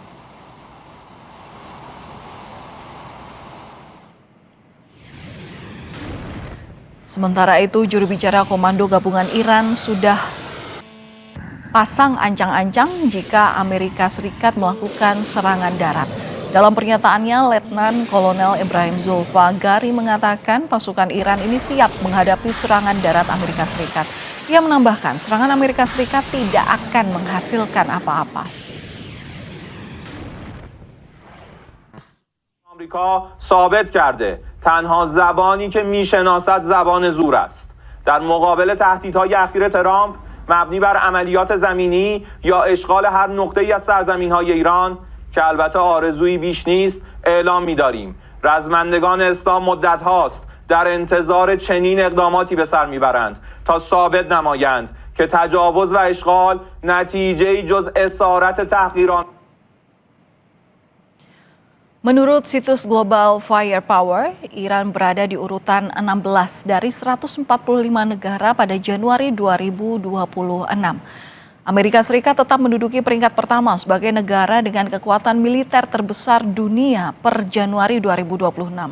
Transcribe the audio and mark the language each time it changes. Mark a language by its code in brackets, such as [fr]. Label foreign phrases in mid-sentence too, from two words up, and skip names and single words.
[id] Sementara itu, juru bicara Komando Gabungan Iran sudah pasang ancang-ancang jika Amerika Serikat melakukan serangan darat. Dalam pernyataannya, Letnan Kolonel Ibrahim Zulfagari mengatakan pasukan Iran ini siap menghadapi serangan darat Amerika Serikat. Ia menambahkan serangan Amerika Serikat tidak akan menghasilkan apa-apa. [fa] آمریکا ثابت کرده تنها زبانی که میشناسد زبان زور است. در مقابل تهدیدهای اخیر ترامپ مبنی بر عملیات زمینی یا اشغال هر نقطه‌ای از سرزمین‌های ایران که البته آرزویی بیش نیست اعلام می‌داریم. رزمندگان اسلام مدت هاست در انتظار چنین اقداماتی به سر میبرند تا ثابت نمایند که تجاوز و اشغال نتیجه‌ای جز اسارت تحقیران. [id] Menurut situs Global Firepower, Iran berada di urutan 16 dari 145 negara pada Januari 2026. Amerika Serikat tetap menduduki peringkat pertama sebagai negara dengan kekuatan militer terbesar dunia per Januari 2026.